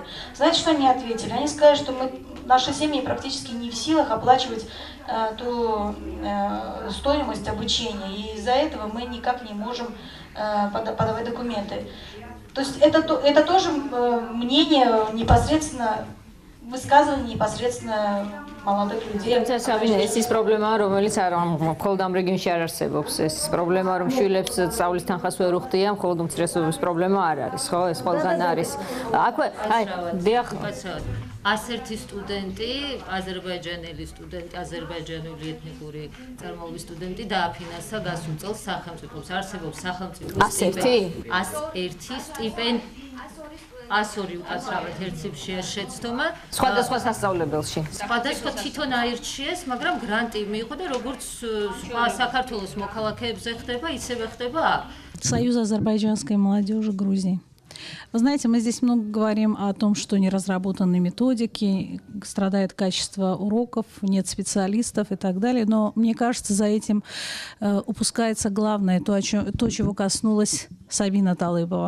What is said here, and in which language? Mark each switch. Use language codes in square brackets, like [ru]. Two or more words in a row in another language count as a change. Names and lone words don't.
[ru] Знаете, что они ответили? Они сказали, что наши семьи практически не в силах оплачивать ту стоимость обучения, и из-за этого мы никак не можем подавать документы. То есть это тоже мнение непосредственно, высказывание непосредственно молодых людей. [ka] ეს ის პრობლემაა, რომელიც მხოლოდ ამ რეგიონში არ არსებობს. ეს პრობლემა, რომ შვილებს სწავლის თანხას ვერ უხდიან, მხოლოდ უმცირესობების პრობლემა არ არის, ხო? ეს ყველგან არის. აქვე, აი, დიახ. 101 სტუდენტი, აზერბაიჯანელი სტუდენტი, აზერბაიჯანული ეთნიკური წარმოშობის სტუდენტი დააფინანსა გასულ წელს სახელმწიფოს. არსებობს სახელმწიფო 101 სტიპენდია. 102 უკაცრავად ერთ ციფრში შეცდომა სხვადასხვა სასწავლებელში. სხვადასხვა თვითონ აირჩიეს, მაგრამ გრანტი მიიღო და როგორც სხვა საქართველოს მოქალაქეებზე ხდება, ისევე ხდება აქ. [ru] Союз азербайджанской молодежи Грузии. Вы знаете, мы здесь много говорим о том, что не разработаны методики, страдает качество уроков, нет специалистов и так далее, но мне кажется, за этим упускается главное, то, чего коснулась Сабина Талыбова.